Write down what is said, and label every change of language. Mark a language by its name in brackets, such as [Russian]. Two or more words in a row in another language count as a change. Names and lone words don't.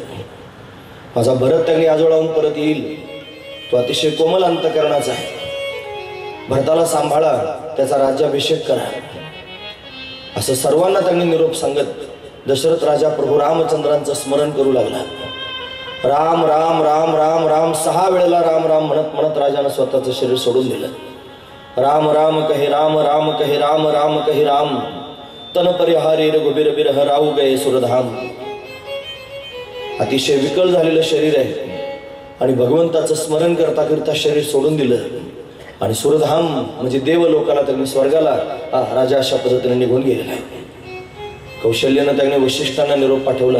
[Marathi] माझा भरत त्यांनी आजोळाहून परत येईल. तो अतिशय कोमल अंतकरणाचा आहे. भरताला सांभाळा, त्याचा राज्याभिषेक करा. असं सर्वांना त्यांनी निरोप सांगत दशरथ राजा प्रभू रामचंद्रांचं स्मरण करू लागला. राम राम राम राम राम 6 वेळेला राम राम म्हणत म्हणत राजानं स्वतःचं शरीर सोडून दिलं. [Awadhi] राम राम कहे राम राम कहे राम राम कहे राम तन परिहारी रघुबीर बिरह राहू गए सुरधाम. [Marathi] अतिशय विकल झालेलं शरीर आहे आणि भगवंताचं स्मरण करता करता शरीर सोडून दिलं आणि सुरधाम म्हणजे देवलोकाला त्यांनी स्वर्गाला राजा अशा पद्धतीने निघून गेलेला आहे. कौशल्यानं त्यांनी वशिष्ठांना निरोप पाठवला.